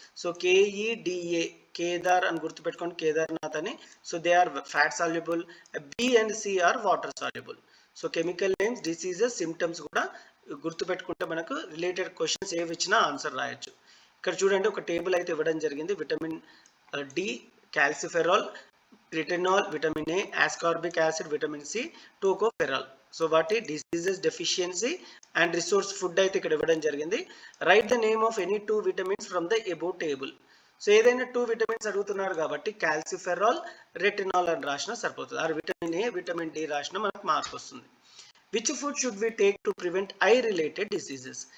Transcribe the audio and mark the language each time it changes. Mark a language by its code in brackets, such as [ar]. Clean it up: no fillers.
[te] So కేఈడిఏ, Kedar అని గుర్తుపెట్టుకోండి, కేదార్నాథ్ అని. [en] So they are fat soluble. B and C are water soluble. [te] So chemical names, diseases, symptoms కూడా గుర్తుపెట్టుకుంటే మనకు రిలేటెడ్ క్వశ్చన్స్ ఏవి ఇచ్చినా ఆన్సర్ రాయొచ్చు. ఇక్కడ చూడండి, ఒక టేబుల్ అయితే ఇవ్వడం జరిగింది. [en] Vitamin D, calciferol, retinol, vitamin A, ascorbic acid, vitamin C, tocopherol. [te] So వాటి diseases, deficiency and resource food అయితే ఇక్కడ ఇవ్వడం జరిగింది. [en] Write the name of any 2 vitamins from the above table. [te] So ఏదైనా 2 విటమిన్స్ అడుగుతున్నారు కాబట్టి కాల్సిఫెరాల్, రెటినాల్ అని రాసినా సరిపోతుంది. [en] or vitamin A, vitamin D [te] రాసినా మనకు మార్క్ వస్తుంది. [en] Which food should we take to prevent eye related diseases?